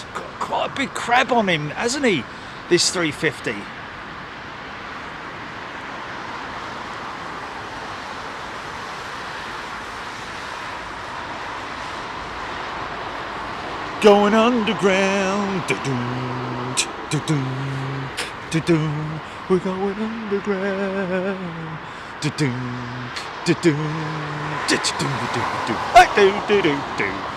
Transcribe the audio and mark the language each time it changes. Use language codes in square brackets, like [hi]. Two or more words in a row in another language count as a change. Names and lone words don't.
[en] Got quite a big crab on him, hasn't he? This 350. Going underground, da-doom, da-doom, da-doom. We're going underground, da-doom, da-doom, da-doom, da-doom, da-doom.